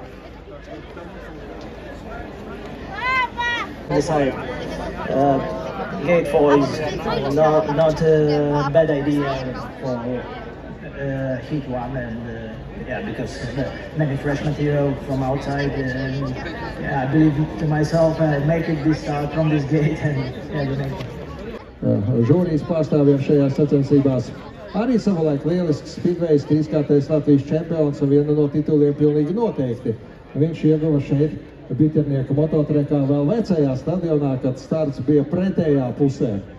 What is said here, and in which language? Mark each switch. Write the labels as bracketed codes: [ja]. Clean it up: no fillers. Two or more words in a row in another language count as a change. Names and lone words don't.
[en] Gate 4 is not a bad idea for Heat 1, and because many fresh material from outside, and I believe to myself make it this start from this gate and [lv] Žūrijas pārstāvjiem šajās sacensībās arī savulaik lielisks speedwayis, trīskārtais Latvijas čempions un viena no tituliem pilnīgi noteikti. Viņš ieguva šeit Biternieka mototrekā vēl vecajā stadionā, kad starts bija pretējā pusē.